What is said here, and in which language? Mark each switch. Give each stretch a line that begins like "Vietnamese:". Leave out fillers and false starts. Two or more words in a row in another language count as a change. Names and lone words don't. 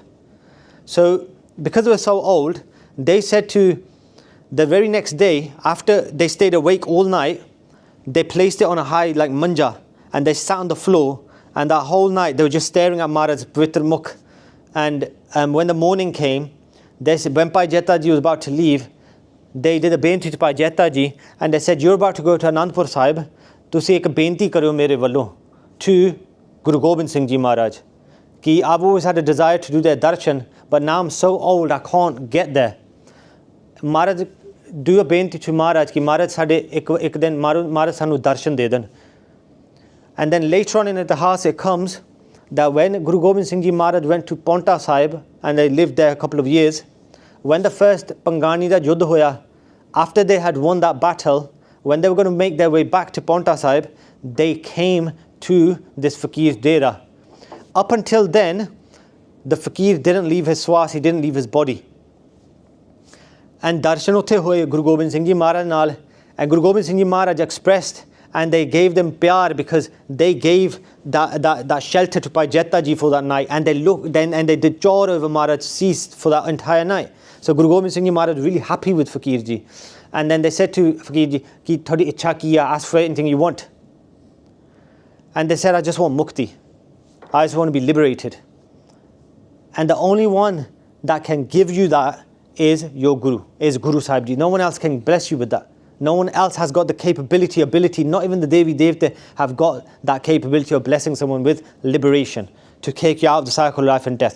English: So because they were so old, they said to the very next day, after they stayed awake all night, they placed it on a high like manja, and they sat on the floor, and that whole night they were just staring at Maharaj's
Punjabi: ਪਵਿੱਤਰ ਮੁੱਖ.
English: And when the morning came, they said, when Bhai Jeta Ji was about to leave, they did a benti to Bhai Jeta Ji, and they said, you're about to go to Anandpur Sahib,
Punjabi: ਤੁਸੀਂ ਇੱਕ ਬੇਨਤੀ ਕਰਿਓ ਮੇਰੇ ਵੱਲੋਂ
English: to Guru Gobind Singh Ji Maharaj ਕਿ I've always had a desire to do their darshan, but now I'm so old I can't get there. Maharaj, do a ਬੇਨਤੀ to Maharaj
Punjabi: ਕਿ Maharaj ਸਾਡੇ ਇੱਕ ਦਿਨ Maharaj ਸਾਨੂੰ darshan ਦੇ ਦੇਣ.
English: And then later on in Itihas it comes that when Guru Gobind Singh Ji Maharaj went to Paonta Sahib and they lived there a couple of years, when the first
Punjabi: ਪੰਗਾਣੀ ਦਾ ਯੁੱਧ ਹੋਇਆ,
English: after they had won that battle, when they were going to make their way back to Paonta Sahib, they came to this fakir's dera. Up until then, the fakir didn't leave his swas, he didn't leave his body. And
Punjabi: ਦਰਸ਼ਨ ਉੱਥੇ ਹੋਏ ਗੁਰੂ ਗੋਬਿੰਦ ਸਿੰਘ ਜੀ ਮਹਾਰਾਜ ਨਾਲ,
English: and Guru Gobind Singh Ji Maharaj expressed, and they gave them pyar because they gave that shelter to Bhai Jetta Ji for that night, and they looked then and they did chore over Maharaj ceased for that entire night. So Guru Gobind Singh Ji Maharaj was really happy with Fakir Ji. And then they said to Fakir Ji,
Punjabi: ਕਿ ਥੋਡੀ ਇੱਛਾ ਕੀ ਹੈ,
English: ask for anything you want. And they said, I just want mukti. I just want to be liberated. And the only one that can give you that is your Guru, is Guru Sahib Ji. No one else can bless you with that. No one else has got the capability, ability, not even the
Punjabi: ਦੇਵੀ ਦੇਵਤਾ
English: have got that capability of blessing someone with liberation, to take you out of the cycle of life and death.